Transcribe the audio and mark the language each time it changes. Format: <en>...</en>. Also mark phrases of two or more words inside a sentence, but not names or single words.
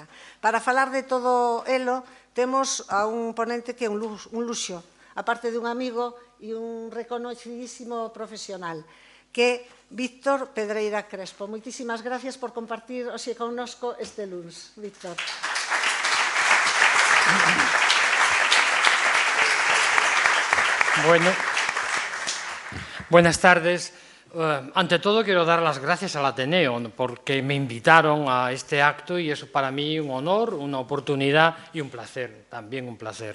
<gl>Para falar de todo elo, temos a un ponente que é un luxo, aparte de un amigo e un reconocidísimo profesional, que é Víctor Pedreira Crespo. Moitísimas gracias por compartir hoxe connosco este luns. Víctor.</gl> <es>Bueno, buenas tardes. Ante todo, quiero dar las gracias al Ateneo porque me invitaron a este acto y es para mí un honor, una oportunidad y un placer, también un placer.</es>